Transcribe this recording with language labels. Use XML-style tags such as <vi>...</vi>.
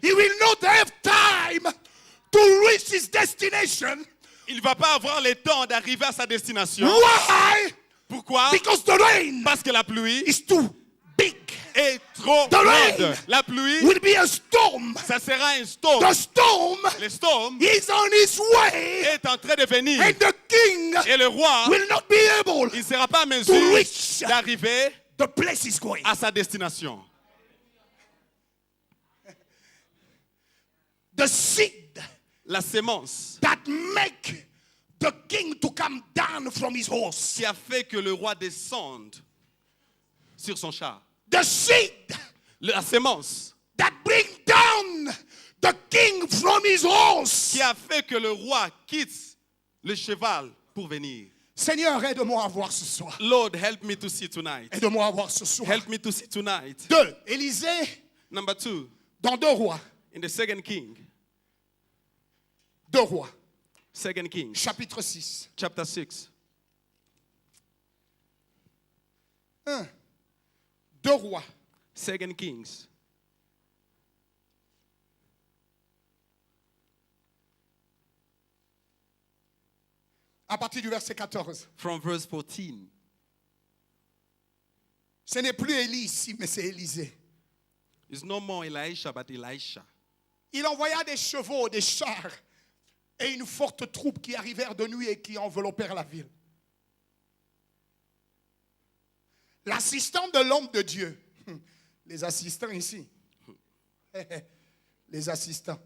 <en>he will not have time to reach his destination.</en> <fr>il ne va pas avoir le temps d'arriver à sa destination.</fr> <en>Why?</en> <fr>Pourquoi?</fr> <en>Because the rain</en> <fr>Parce que la pluie</fr> <en>is too big.</en> <fr>est trop</fr> <en>The</en> <fr>grande.</fr> <en>rain</en> <fr>La pluie,</fr> <en>Will be a storm.</en> <fr>ça sera un storm.</fr> <en>The storm</en> <fr>Le storm</fr> <en>is on his way,</en> <fr>est en train de venir.</fr> <en>and the king</en> <fr>Et le roi,</fr> <en>will not be able</en> <fr>il ne sera pas en</fr> <en>to</en> <fr>mesure</fr> <en>reach</en> <fr>d'arriver</fr> <en>the place he's going.</en> <fr>à sa destination.</fr> <en>The seed</en> <fr>La sémence</fr> <en>that make the king to come down from his horse.</en> <fr>qui a fait que le roi descende sur son char.</fr> <en>The seed</en> <fr>La sémence</fr> <en>that bring down the king from his horse.</en> <fr>qui a fait que le roi quitte le cheval pour venir. Seigneur, aide-moi à voir ce soir.</fr> <en>Lord, help me to see tonight.</en> <fr>Aide-moi à voir ce soir.</fr> <en>Help me to see tonight.</en> <fr>2. Élisée,</fr> <en>Number 2,</en> <fr>dans 2 rois.</fr> <en>in the second king,</en> <fr>2 rois,</fr> <en>second king,</en> <fr>chapitre 6.</fr> <en>chapter 6.</en> <fr>1. 2 rois,</fr> <en>Second Kings,</en> <fr>à partir du verset 14.</fr> <en>from verse 14.</en> <fr>Ce n'est plus Élie ici, mais c'est Élisée.</fr> <en>It's no more Elisha, but Elisha.</en> <fr>Il envoya des chevaux, des chars et une forte troupe qui arrivèrent de nuit et qui enveloppèrent la ville. L'assistant de l'homme de Dieu, les assistants ici, les assistants,</fr>